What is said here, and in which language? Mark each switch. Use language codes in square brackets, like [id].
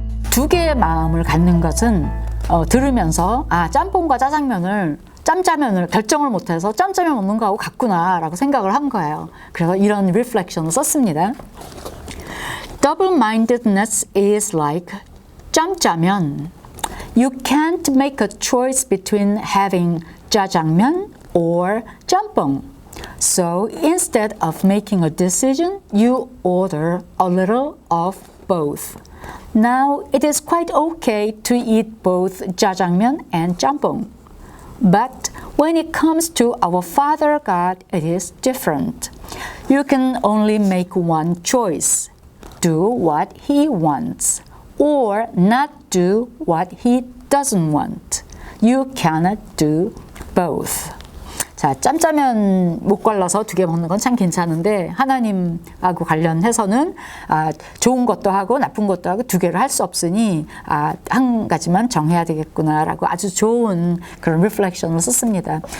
[ko] 두 개의 마음을 갖는 것은 들으면서 짬뽕과 짜장면을 짬짜면을 결정을 못해서 짬짜면 먹는 거하고 같구나 라고 생각을 한 거예요. 그래서 이런 리플렉션을 썼습니다. [en] Double-mindedness is like 짬짜면. You can't make a choice between having 짜장면 or 짬뽕. So instead of making a decision, you order a little of both. Now it is quite okay to eat both 짜장면 and 짬뽕. But when it comes to our Father God, it is different. You can only make one choice. Do what He wants, or not do what He doesn't want. You cannot do both. [ko] 자, 짬짜면 못 골라서 두 개 먹는 건 참 괜찮은데 하나님하고 관련해서는 좋은 것도 하고 나쁜 것도 하고 두 개를 할 수 없으니 한 가지만 정해야 되겠구나라고 아주 좋은 그런 리플렉션을 썼습니다.